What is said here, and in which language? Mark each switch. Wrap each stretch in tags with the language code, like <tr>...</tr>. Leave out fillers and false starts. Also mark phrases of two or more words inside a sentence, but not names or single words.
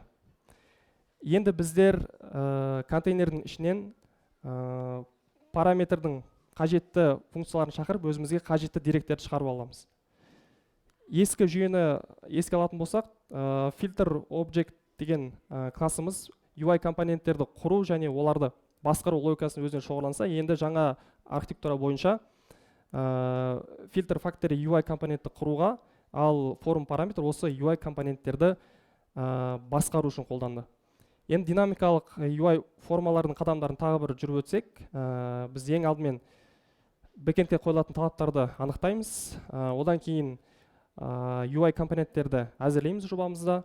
<kk>Енді біздер контейнердің ішінен параметрдің қажетті функцияларын шақырып, өзімізге қажетті деректерді шығарып аламыз. Ескі жүйені еске алатын болсақ,</kk> <en>filter object</en> <kk>деген классымыз UI компоненттерді құру және оларды басқару логикасын өзіне шоғырланса, енді жаңа архитектура бойынша</kk> <en>filter factory</en> <kk>UI компонентті құруға, ал form параметр осы UI компоненттерді басқару үшін қолданды. Енді динамикалық UI формалардың қадамдарын тағы бір жүріп өтсек, біз ең алдымен бэкэндке қойылатын талаптарды анықтаймыз. Одан кейін UI компоненттерді әзірлейміз жобамызда.</kk>